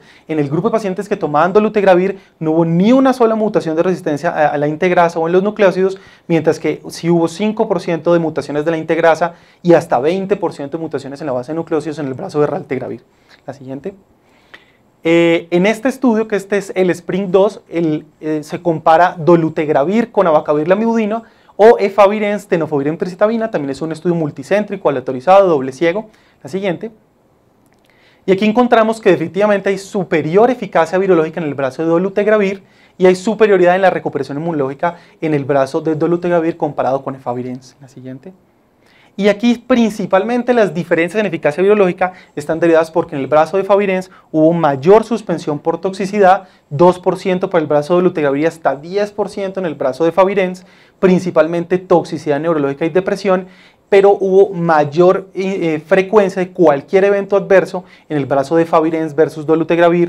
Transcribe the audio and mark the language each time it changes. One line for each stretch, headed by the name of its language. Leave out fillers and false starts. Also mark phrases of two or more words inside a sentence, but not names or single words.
Spanish: En el grupo de pacientes que tomaban dolutegravir no hubo ni una sola mutación de resistencia a la integrasa o en los nucleócidos, mientras que sí hubo 5% de mutaciones de la integrasa y hasta 20% de mutaciones en la base de nucleócidos en el brazo de raltegravir. La siguiente. En este estudio, que este es el SPRING 2, se compara dolutegravir con abacavir lamivudina o efavirenz, tenofovir emtricitabina. También es un estudio multicéntrico, aleatorizado, doble ciego. La siguiente. Y aquí encontramos que definitivamente hay superior eficacia virológica en el brazo de dolutegravir y hay superioridad en la recuperación inmunológica en el brazo de dolutegravir comparado con efavirenz. La siguiente. Y aquí principalmente las diferencias en eficacia virológica están derivadas porque en el brazo de efavirenz hubo mayor suspensión por toxicidad, 2% para el brazo de dolutegravir y hasta 10% en el brazo de efavirenz, principalmente toxicidad neurológica y depresión, pero hubo mayor frecuencia de cualquier evento adverso en el brazo de efavirenz versus dolutegravir.